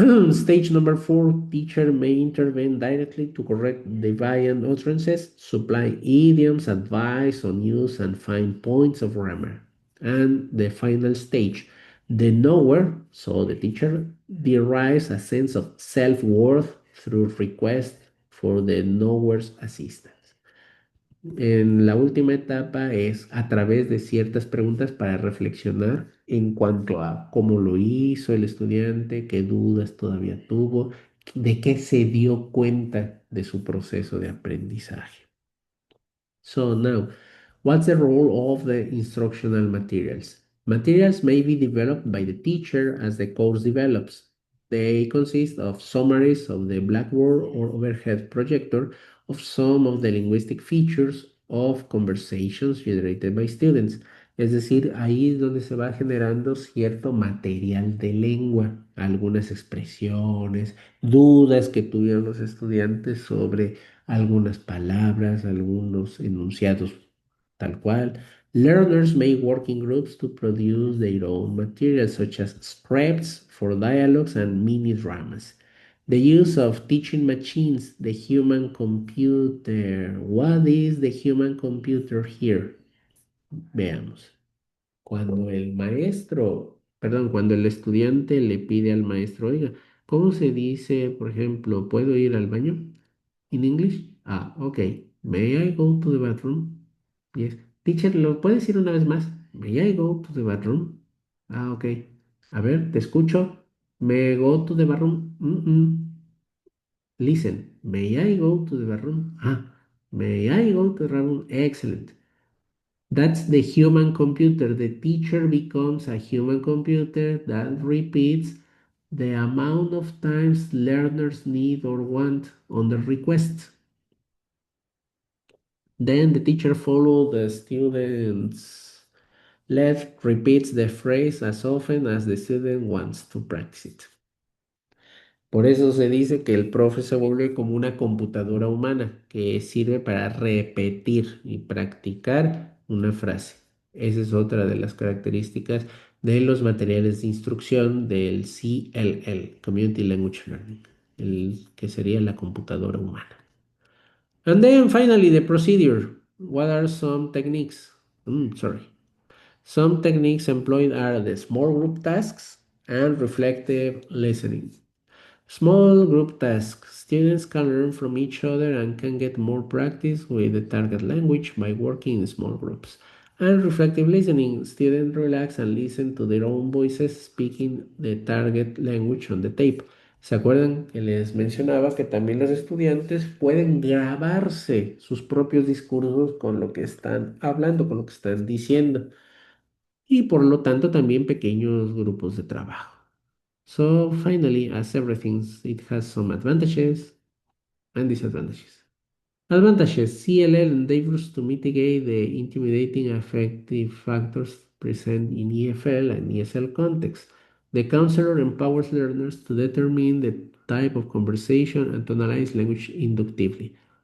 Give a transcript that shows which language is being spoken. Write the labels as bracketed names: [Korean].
[English] Stage number four, teacher may intervene directly to correct deviant utterances, supply idioms, advice on use, and find points of grammar. And the final stage, the knower, so the teacher, derives a sense of self-worth through request for the knower's assistance. [Spanish] En la última etapa es a través de ciertas preguntas para reflexionar en cuanto a cómo lo hizo el estudiante, qué dudas todavía tuvo, de qué se dio cuenta de su proceso de aprendizaje. [English] So now, what's the role of the instructional materials? Materials may be developed by the teacher as the course develops. They consist of summaries of the Blackboard or overhead projector of some of the linguistic features of conversations generated by students. [Spanish] Es decir, ahí es donde se va generando cierto material de lengua, algunas expresiones, dudas que tuvieron los estudiantes sobre algunas palabras, algunos enunciados tal cual. [English] Learners may work in groups to produce their own materials, such as scripts for dialogues and mini dramas. The use of teaching machines, the human computer. What is the human computer here? [Spanish] Veamos. Cuando el maestro, perdón, cuando el estudiante le pide al maestro, oiga, ¿cómo se dice, por ejemplo, ¿puedo ir al baño? [English] In English? Ah, ok. May I go to the bathroom? Yes. [Spanish] Teacher, ¿lo puedes decir una vez más? [English] May I go to the bathroom? Ah, ok. [Spanish] A ver, te escucho. [English] May I go to the bathroom? Listen. May I go to the bathroom? Ah, may I go to the bathroom? Excellent. That's the human computer. The teacher becomes a human computer that repeats the amount of times learners need or want on the request. Then the teacher follow the students left, repeats the phrase as often as the student wants to practice it. [Spanish] Por eso se dice que el profe se vuelve como una computadora humana que sirve para repetir y practicar una frase. Esa es otra de las características de los materiales de instrucción del CLL, Community Language Learning, el que sería la computadora humana. [English] And then finally, the procedure. What are some techniques? Sorry. Some techniques employed are the small group tasks and reflective listening. Small group tasks. Students can learn from each other and can get more practice with the target language by working in small groups. And reflective listening. Students relax and listen to their own voices speaking the target language on the tape. [Spanish] ¿Se acuerdan que les mencionaba que también los estudiantes pueden grabarse sus propios discursos con lo que están hablando, con lo que están diciendo? Y por lo tanto también pequeños grupos de trabajo. [English] So finally, as everything, it has some advantages and disadvantages. Advantages: CLL endeavors to mitigate the intimidating affective factors present in EFL and ESL contexts. The counselor empowers learners to determine the type of conversation and to analyze language inductively.